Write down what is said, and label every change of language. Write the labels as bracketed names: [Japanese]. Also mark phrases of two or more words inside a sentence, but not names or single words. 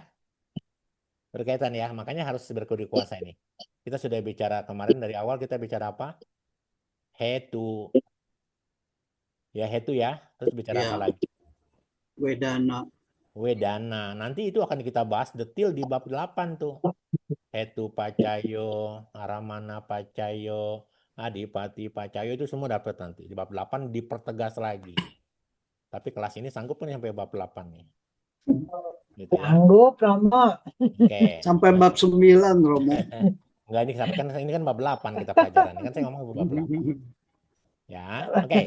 [Indonesian] Berkaitan ya, makanya harus berkode kuasa ini. Kita sudah bicara kemarin dari awal, kita bicara apa? Hetu. Ya, hetu ya. Terus bicara Ya. apa lagi? Wedana. Wedana. Nanti itu akan kita bahas detail di bab 8 tuh. [Pali] Hetu pacayo, aramana pacayo, adipati pacayo, [Indonesian] itu semua dapat nanti. Di bab 8 dipertegas lagi. Tapi kelas ini sanggup nih sampai bab 8 nih. Gitu ya. Sanggup, Romo. Oke. Sampai bab 9, Romo. Enggak, ini kan bab 8 kita pelajaran. Ini kan saya ngomong bab 8. Ya. Oke.